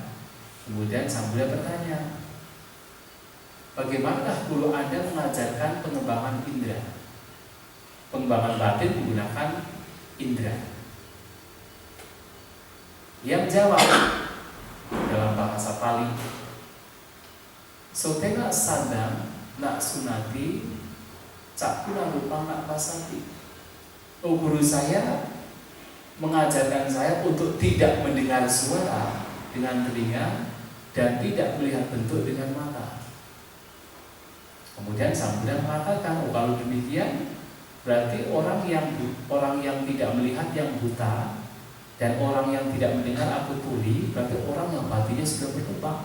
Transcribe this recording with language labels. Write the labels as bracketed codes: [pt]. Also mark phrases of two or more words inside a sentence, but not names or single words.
[id] Kemudian Sang Buddha bertanya, bagaimanakah guru Anda mengajarkan pengembangan indera? Pengembangan batin menggunakan indera. Dia menjawab dalam bahasa Pali, [pi] Sotena sadang nak sunati cakuna rupa nak pasati. [id] Oh, guru saya mengajarkan saya untuk tidak mendengar suara dengan telinga dan tidak melihat bentuk dengan mata. Kemudian Sang Buddha mengatakan, oh kalau demikian berarti orang yang tidak melihat yang buta dan orang yang tidak mendengar atau tuli, berarti orang yang batinnya sudah berkembang.